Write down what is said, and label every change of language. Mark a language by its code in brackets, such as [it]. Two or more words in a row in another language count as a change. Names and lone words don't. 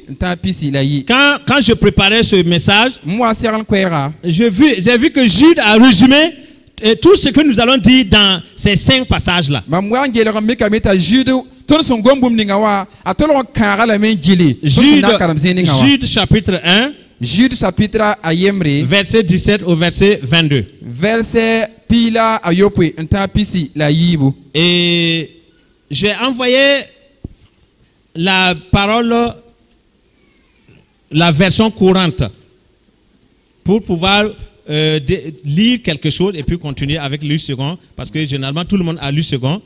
[fr] Quand je préparais ce message, j'ai vu que Jude a résumé tout ce que nous allons dire dans ces 5 passages-là. Jude chapitre 1. Jude chapitre 1, verset 17 au verset 22. [mos] Verset pila ayope pisi la yibu. [fr] Et j'ai envoyé la parole, la version courante, pour pouvoir lire quelque chose et puis continuer avec le second, parce que généralement tout le monde a lu second.